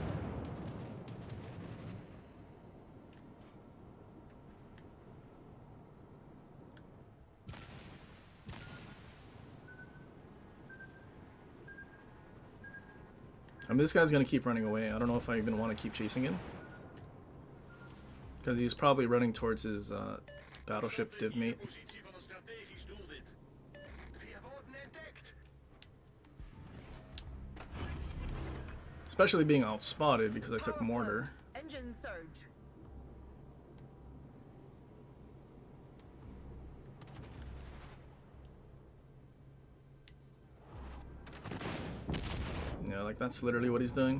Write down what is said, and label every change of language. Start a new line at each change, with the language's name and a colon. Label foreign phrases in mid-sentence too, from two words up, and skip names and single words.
English: I mean, this guy's gonna keep running away. I don't know if I even want to keep chasing him, because he's probably running towards his battleship div mate.
Dutch: positie van een strategisch doelwit.
German: Wir wurden entdeckt.
English: Especially being outspotted because I took Power mortar. flows. Engine surge. Yeah, like that's literally what he's doing.